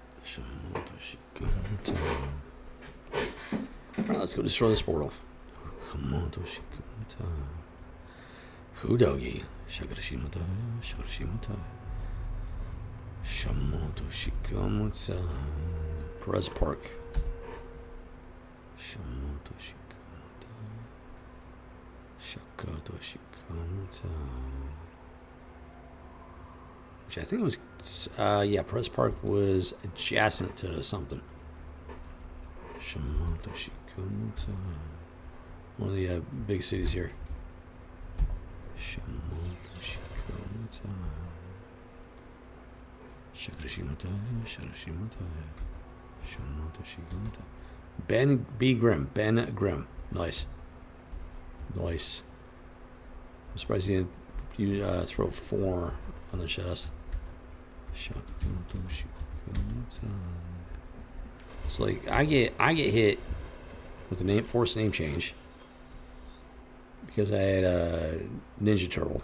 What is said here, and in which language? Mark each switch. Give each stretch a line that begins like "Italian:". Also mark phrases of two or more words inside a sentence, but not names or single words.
English: Alright, let's go destroy this portal. Hudogi. Shakarashimata. Shakarashimata. Shamoto Shikamutsa. Perez Park. Shamoto Shikamata. Shakato Shikamata. Which I think it was, yeah, Perez Park was adjacent to something. Shamoto Shikamata. One of the big cities here. Shamoto Shikamata. Shakarashimata. Shakarashimata. Shamoto Shikamata. Ben B. Grimm. Ben Grimm. Nice. Nice. I'm surprised he didn't throw 4 on the chest. Shakoto Shikamata. It's like I get hit with the forced name change because I had a Ninja Turtle.